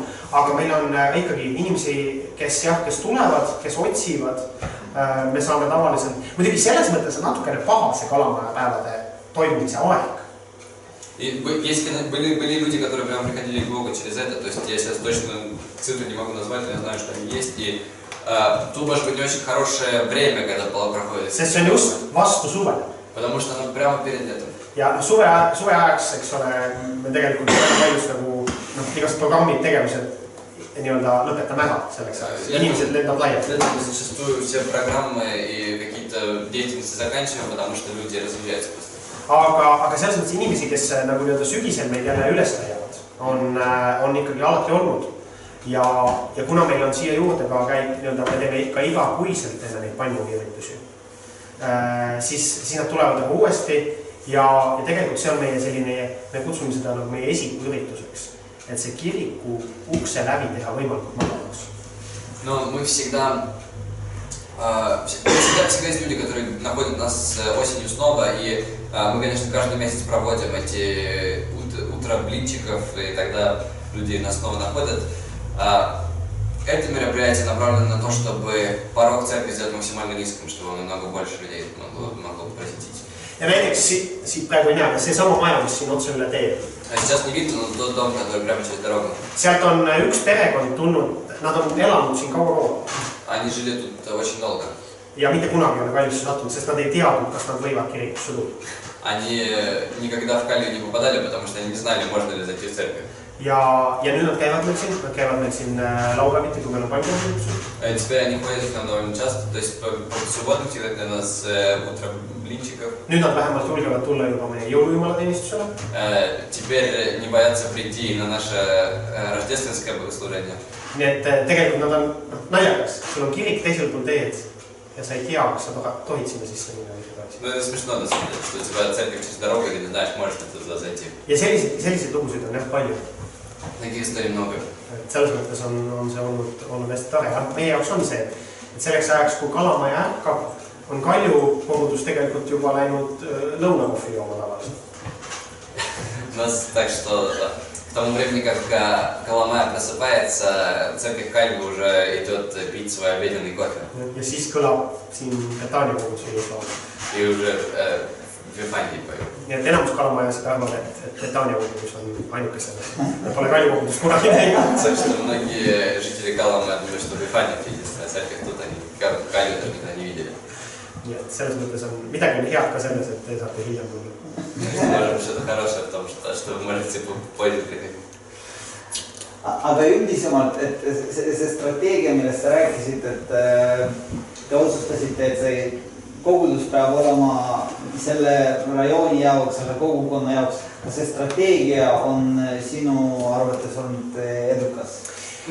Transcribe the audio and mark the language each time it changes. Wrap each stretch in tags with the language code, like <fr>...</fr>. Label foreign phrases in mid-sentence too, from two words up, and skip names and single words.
<et>Aga meil on ikkagi inimesi, kes tulevad, kes otsivad, me saame tavaliselt, muidugi selles mõttes on natukene paha see Kalamaja päevade toimumise aeg.</et> <ru>И были люди, которые прямо приходили к Богу через это, то есть я сейчас точно цифры не могу назвать, но я знаю, что они есть, и тут может быть не очень хорошее время, когда проходит.</ru> <et>Sest see on just vastu suve.</et> <ru>Потому что оно прямо перед летом.</ru> <et>Ja suve ajaks, eks ole, me tegelikult paljus nagu, igast programmid, tegevused nii-öelda lõpetame ära selleks ajaks. Inimesed lendavad laialt.</et> <ru>Летом зачастую все программы и какие-то деятельности заканчиваем, потому что люди разъезжаются просто.</ru> <et>Aga selles mõttes inimesi, kes nagu nii-öelda sügisel meid jälle üles leiavad, on ikkagi alati olnud. Ja kuna meil on siia juurde ka käib, me teeme ikka igakuiselt enne neid pannkoogiüritusi, siis nad tulevad nagu uuesti ja tegelikult see on meie selline, me kutsume seda nagu meie esikuürituseks, et see kiriku ukse läbi teha võimalikult madalaks.</et> <ru>Но мы всегда есть люди, которые находят нас осенью снова, и мы, конечно, каждый месяц проводим эти утра блинчиков, и тогда люди нас снова находят. Это мероприятие направлено на то, чтобы порог церкви сделать максимально низким, чтобы намного больше людей могло посетить.</ru> <et>Ja näiteks siit praegu ei näe, see sama maja, mis siin otse üle teeb.</et> <ru>Сейчас не видно, но тот дом, который прямо через дорогу.</ru> <et>Sealt on üks perekond tulnud, nad on elanud siin kaua.</et> <ru>Они жили тут очень долго.</ru> <et>Ja mitte kunagi on Kaljusse sattunud, sest nad ei teadnud, kas nad võivad kirikusse tulla.</et> <ru>Они никогда в Kalju не попадали, потому что они не знали, можно ли зайти в церковь.</ru> <et>Ja nüüd nad käivad meil siin laupäeviti, kui meil on pannkoogiüritused.</et> <ru>Теперь они ходят к нам довольно часто, то есть по субботам всегда для нас утро блинчиков.</ru> <et>Nüüd nad vähemalt julgevad tulla juba meie jõulujumalateenistusele.</et> <ru>Теперь не боятся прийти на наше рождественское богослужение.</ru> <et>Nii et tegelikult nad on naljakas, sul on kirik teisel pool teed ja sa ei tea, kas sa tohid sinna sisse minna.</et> <ru>Ну это смешно, на самом деле, что у тебя церковь через дорогу, и ты не знаешь, можешь ли туда зайти.</ru> <et>Ja selliseid lugusid on jah palju.</et> <ru>Таких историй много.</ru> <et>Selles mõttes on see olnud hästi tore. Meie jaoks on see, et selleks ajaks, kui Kalamaja ärkab, on Kalju kogudus tegelikult juba läinud lõunakohvi jooma tavaliselt.</et> <ru>У нас так, что к тому времени, как Kalamaja просыпается, церковь Kalju уже идет пить свой обеденный кофе.</ru> <et>Ja siis kõlab siin Betania koguduse juurde.</et> <ru>И уже Вифании поют.</ru> <et>Nii et enamus Kalamajas arvad, et Betania kogudus on ainuke selles. Pole Kalju kogudus kunagi näinud.</et> <ru>Так что многие жители Kalamaja думают, что Вифания единственная церковь, тут они Kalju даже никогда не видели.</ru> <et>Nii et selles mõttes on midagi head ka selles, et te saate hiljem tulla.</et> <ru>Может, что-то хорошее в том, что вы можете позже приходить.</ru> <et>Aga üldisemalt, et see strateegia, millest sa rääkisid, et te otsustasite, et see kogudus peab olema selle rajooni jaoks, selle kogukonna jaoks. Kas see strateegia on sinu arvates olnud edukas?</et>